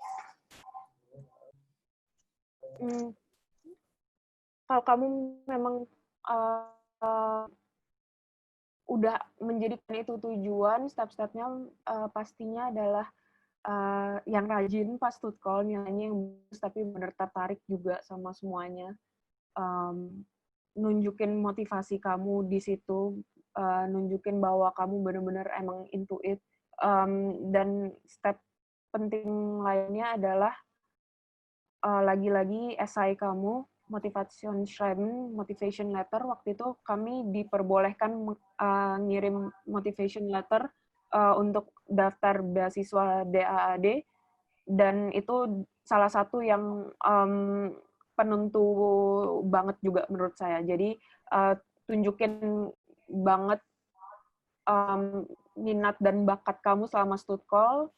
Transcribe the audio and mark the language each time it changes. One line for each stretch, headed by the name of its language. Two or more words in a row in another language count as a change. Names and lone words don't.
Indonesian: Kalau kamu memang udah menjadikan itu tujuan, step-stepnya pastinya adalah yang rajin pas tutkol, nilainya yang bagus, tapi benar tertarik juga sama semuanya. Nunjukin motivasi kamu di situ, nunjukin bahwa kamu benar-benar emang
English: into it.
Indonesian: Dan step penting lainnya adalah lagi-lagi esai kamu,
German: motivation schreiben,
English: motivation letter.
Indonesian: Waktu itu kami diperbolehkan ngirim
English: motivation letter
Indonesian: untuk daftar beasiswa DAAD, dan itu salah satu yang penentu banget juga menurut saya. Jadi tunjukin banget minat dan bakat kamu selama stutkol.